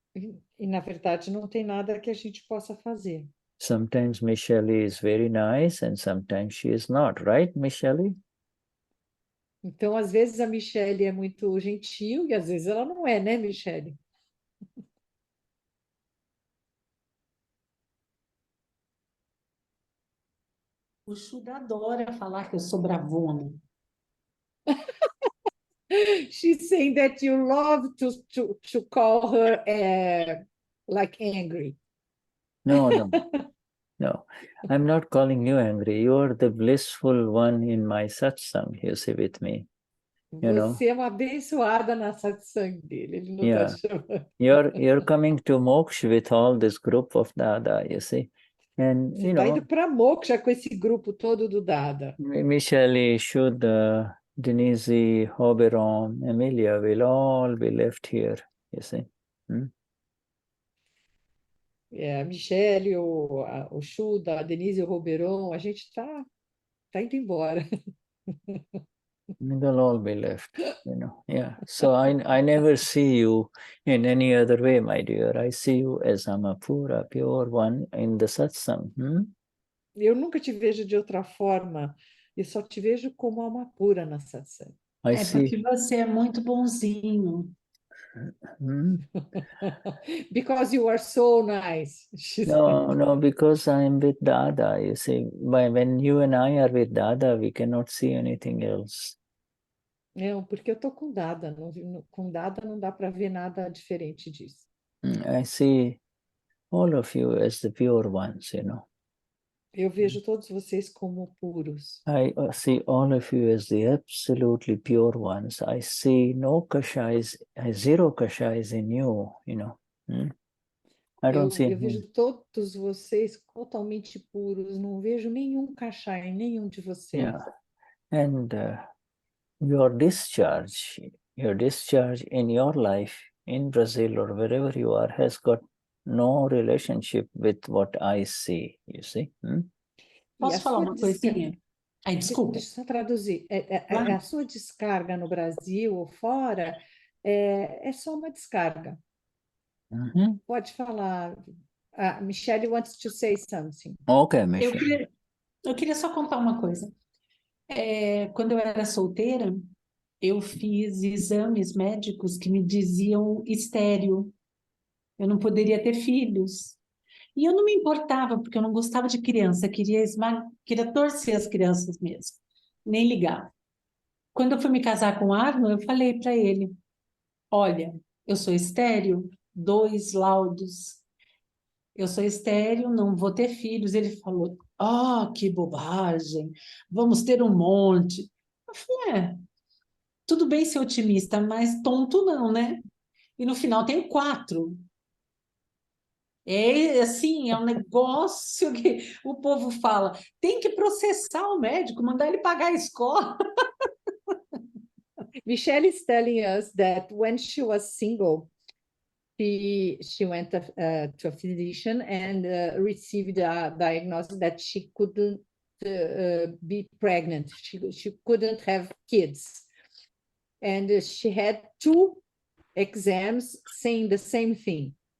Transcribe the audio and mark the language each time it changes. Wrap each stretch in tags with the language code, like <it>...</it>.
<pt>E, na verdade, não tem nada que a gente possa fazer.</pt> <en>Sometimes Michelle is very nice and sometimes she is not, right, Michelle?</en> <pt>Então, às vezes a Michelle é muito gentil e às vezes ela não é, né, Michelle? O Shuddha adora falar que eu sou bravona.</pt> <en>She's saying that you love to call her like angry. No. No, I'm not calling you angry. You're the blissful one in my satsang, you see, with me.</en> <pt>Você é uma abençoada na satsang dele. Ele não está chamando.</pt> <en>You're coming to moksha with all this group of Dada, you see. And,</en> <pt>Você está indo para Moksha com esse grupo todo do Dada.</pt> <en>Michelle, Shuddha, Denize, Hoberon, Emilia will all be left here, you see.</en> <pt>A Michelle, o Shuddha, a Denise e o Roberon, a gente está indo embora.</pt> <en>They'll all be left, Yeah. So I never see you in any other way, my dear. I see you as Amapura, pure one in the satsang.</en> <pt>Eu nunca te vejo de outra forma. Eu só te vejo como alma pura na satsang.</pt> <en>I see.</en> <pt>Porque você é muito bonzinho.</pt> <en>Because you are so nice, she said. No, because I'm with Dada. You see, when you and I are with Dada, we cannot see anything else.</en> <pt>Não, porque eu estou com Dada. Com Dada não dá para ver nada diferente disso.</pt> <en>I see all of you as the pure ones,</en> <pt>Eu vejo todos vocês como puros.</pt> <en>I see all of you as the absolutely pure ones. I see no kashais, zero kashais in you, I don't see.</en> <pt>Eu vejo todos vocês totalmente puros. Não vejo nenhum cachá em nenhum de vocês.</pt> <en>Yeah. And your discharge in your life in Brazil or wherever you are has got no relationship with what I see, you see.</en> <pt>Posso falar uma coisinha? Ai, desculpa. Deixa eu só traduzir. A sua descarga no Brasil ou fora é só uma descarga. Pode falar.</pt> <en>Michelle wants to say something. Okay, Michelle.</en> <pt>Eu queria só contar uma coisa. Quando eu era solteira, eu fiz exames médicos que me diziam estéril. Eu não poderia ter filhos. E eu não me importava, porque eu não gostava de criança, queria torcer as crianças mesmo, nem ligar. Quando eu fui me casar com o Arno, eu falei para ele, olha, eu sou estéril, 2 laudos, eu sou estéril, não vou ter filhos. Ele falou, que bobagem, vamos ter um monte. Eu falei, tudo bem ser otimista, mas tonto não, né? E no final tem 4. Assim, é um negócio que o povo fala, tem que processar o médico, mandar ele pagar a escola.</pt> <en>Michelle is telling us that when she was single, she went to a physician and received a diagnosis that she couldn't be pregnant. She couldn't have kids. And she had 2 exams saying the same thing.</en>